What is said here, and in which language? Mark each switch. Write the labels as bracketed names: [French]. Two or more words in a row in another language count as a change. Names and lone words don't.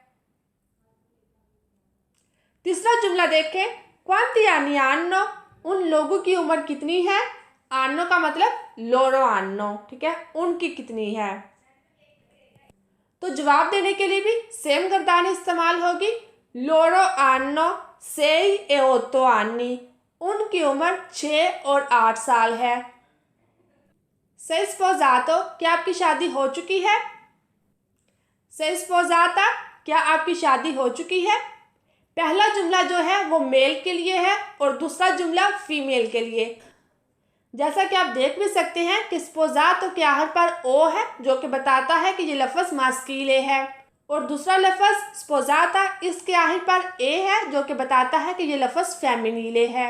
[Urdu] تیسرا جملہ دیکھیں, [Italian] quanti anni hanno, [Urdu] ان لوگوں کی عمر کتنی ہے. [Italian] anno [Urdu] کا مطلب [Italian] loro hanno, [Urdu] ٹھیک ہے، ان کی کتنی ہے. تو جواب دینے کے لیے بھی سیم گردان استعمال ہوگی. [Italian] loro hanno 6 e 8 anni, [Urdu] ان کی عمر 6 اور 8 سال ہے. [Italian] sei sposato, [Urdu] کیا آپ کی شادی ہو چکی ہے. [Italian] sei sposata, [Urdu] کیا آپ کی شادی ہو چکی ہے. پہلا جملہ جو ہے وہ میل کے لیے ہے اور دوسرا جملہ فیمیل کے لیے. جیسا کہ آپ دیکھ بھی سکتے ہیں کہ سپوزاتو کے آخر پر او ہے، جو کہ بتاتا ہے کہ یہ لفظ ماسکیلے ہے، اور دوسرا لفظ سپوزاتا اس کے آخر پر اے ہے، جو کہ بتاتا ہے کہ یہ لفظ فیمینیلے ہے.